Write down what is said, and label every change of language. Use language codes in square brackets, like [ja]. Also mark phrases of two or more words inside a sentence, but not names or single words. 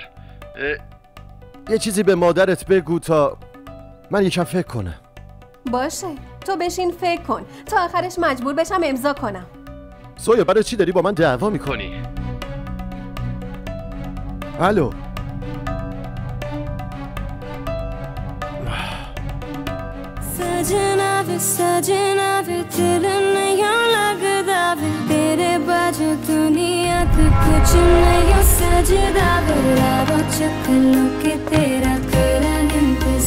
[fa] یه چیزی به مادرت بگو تا من یکم فکر کنم. باشه تو بشین فکر کن تا آخرش مجبور بشم امضا کنم. زویا برای چی داری با من دعوا میکنی؟ الو. [pa] ਸਜਨਾ ਵੇ ਦਿਲ ਨਹੀਂ ਲਗਦਾ ਵੇ ਤੇਰੇ ਬਾਜੂ ਦੁਨੀਆ ਤੋ ਕੁਛ ਨਹੀਂ ਸਜਦਾ ਵੇ ਰਾਹਾਂ ਚ ਖਲੋ ਕੇ ਤੇਰਾ ਕਰਾ